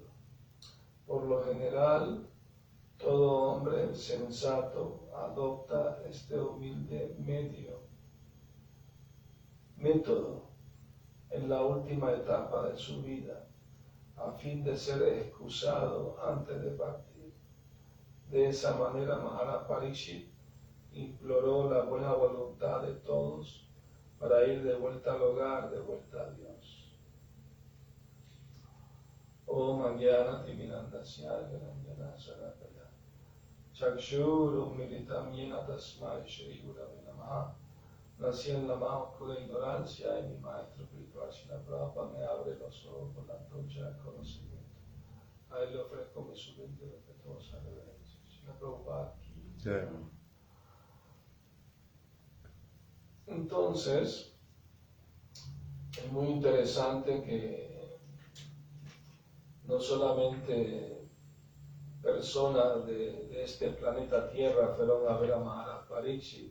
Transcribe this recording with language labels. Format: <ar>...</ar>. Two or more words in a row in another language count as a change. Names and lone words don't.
<es>Por lo general, todo hombre sensato adopta este humilde método en la última etapa de su vida, a fin de ser excusado antes de partir. De esa manera, Maharaj Parikshit imploró la buena voluntad de todos para ir de vuelta al hogar, de vuelta a Dios.</es> <sa>ॐ अज्ञान तिमिरान्धस्य ज्ञानाञ्जन शलाकया चक्षुरु मीलितं येन तस्मै श्री गुरवे नमः.</sa> <es>Nací en la más oscura ignorancia y mi maestro espiritual Srila Prabhupada me abre los ojos con la antorcha del conocimiento. A él le ofrezco mi sublime y respetuosa reverencia. Srila Prabhupada aquí. Sí. Entonces, es muy interesante que no solamente personas de este planeta Tierra fueron a ver a Maharaj Parikshit.</es>